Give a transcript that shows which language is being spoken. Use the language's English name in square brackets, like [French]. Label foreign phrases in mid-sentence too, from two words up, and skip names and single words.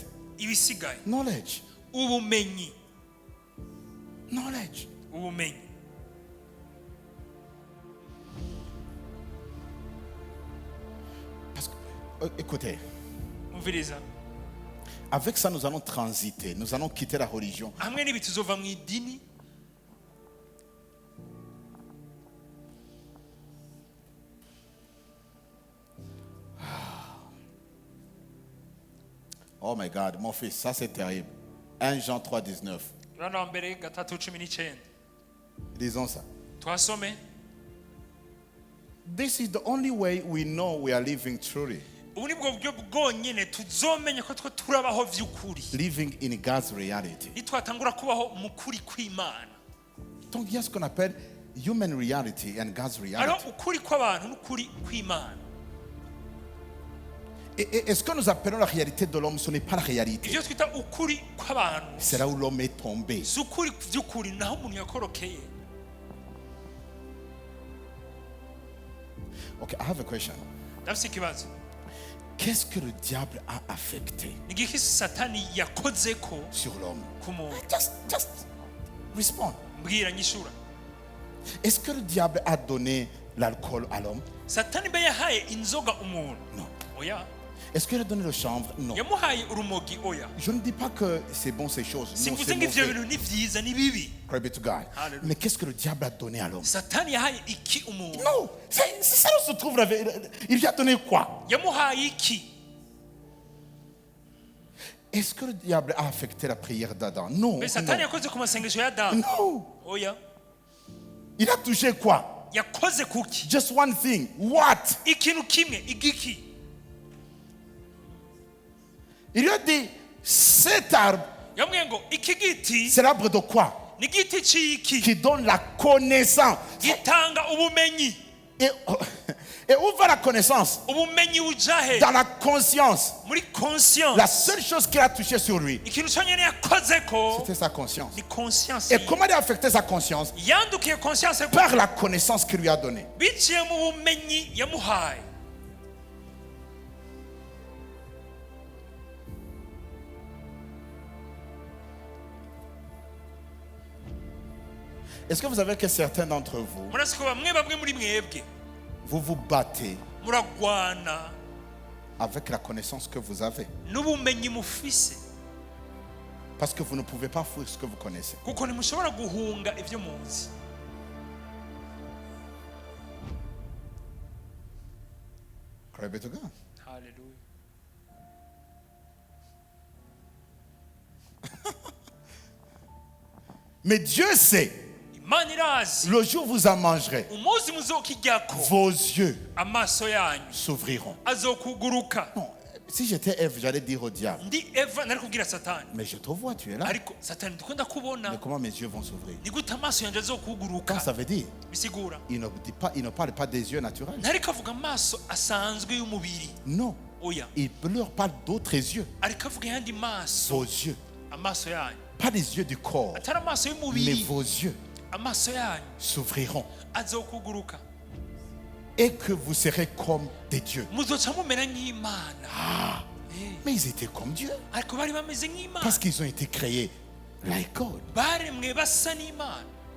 [English] Knowledge. Knowledge. [French] Parce que, écoutez, avec ça nous allons transiter, nous allons quitter la religion. [English] Oh my God, [French] mon fils, ça c'est terrible. 1 Jean 3, 19. Disons ça. [English] This is the only way we know we are living truly. Living in God's reality. [French] Donc il y a ce qu'on appelle [English] human reality and God's reality. [French] Et ce que nous appelons la réalité de l'homme, ce n'est pas la réalité. C'est là où l'homme est tombé. [English] Okay, I have a question. [French] Qu'est-ce que le diable a affecté sur l'homme? [English] Just respond. [French] Est-ce que le diable a donné l'alcool à l'homme? Non. Est-ce qu'il a donné le chanvre? Non. Je ne dis pas que c'est bon ces choses. Non, c'est mauvais. [English] Glory be to God. [French] Mais qu'est-ce que le diable a donné à l'homme? Non, c'est ça où se trouve la vérité. Il lui a donné quoi? Est-ce que le diable a affecté la prière d'Adam? Non. Non. Il a touché quoi? [Rundi] yakoze kuki? [English] Just one thing. What? [Rundi] Ikintu kimwe, igiki? [French] Il lui a dit, cet arbre, [Rundi] yamubwiye ngo iki giti [French] c'est l'arbre de quoi? [Rundi] ni igiti c'iki [French] Qui donne la connaissance. [Rundi] gitanga ubumenyi. [French] Et où va la connaissance? [Rundi] Ubumenyi bujahe [French] Dans la conscience. [Rundi] muri conscience. [French] La seule chose qui a touché sur lui, [Rundi] ikintu cyonyine yakozeko [French] c'était sa conscience. [Rundi] ni conscience. [French] Et comment il a affecté sa conscience? [Rundi] yandukiye conscience [French] Par la connaissance qu'il lui a donnée. [Rundi] biciye mu bumenyi yamuhaye. [French] Est-ce que vous savez que certains d'entre vous, [Rundi] murasiko bamwe muri mwebwe [French] vous vous battez [Rundi] muragwana [French] avec la connaissance que vous avez? [Rundi] n'ubumenyi mufise [French] Parce que vous ne pouvez pas fuir ce que vous connaissez. [Rundi] kuko ntimushobora guhunga ivyo muzi. [English] Glory be to God. Hallelujah. [French] Mais Dieu sait, [Rundi] Imana irazi [French] le jour où vous en mangerez, [Rundi] umunsi muzokiryako [French] vos yeux [Rundi] amaso yanyu [French] s'ouvriront. [Rundi] azokuguruka. [French] Non, si j'étais Ève, j'allais dire au diable, [Rundi] ndi Eva nari kubwira Satani, [French] mais je te vois, tu es là. [Rundi] ariko Satani ndiko ndakubona, [French] Mais comment mes yeux vont s'ouvrir? [Rundi] ni gute amaso yanje azokuguruka? [French] Quand ça veut dire, [Rundi] bisigura [French] il ne dit pas, il ne parle pas des yeux naturels. [Rundi] ntariko avuga amaso asanzwe y'umubiri, [French] Non, [Rundi] oya, [French] il leur parle d'autres yeux. [Rundi] ariko avuga yandi maso, [French] Vos yeux, [Rundi] amaso yanyu [French] pas les yeux du corps, [Rundi] atari amaso [French] mais [Rundi] y'umubiri, [French] vos yeux [Rundi] amaso yanyu [French] s'ouvriront [Rundi] azokuguruka [French] et que vous serez comme des dieux. [Rundi] muzoca mumera nk'Imana. [French] Mais ils étaient comme Dieu [Rundi] ariko bari bameze nk'Imana [French] parce qu'ils ont été créés [English] like God. [Rundi] baremwe basa n'Imana.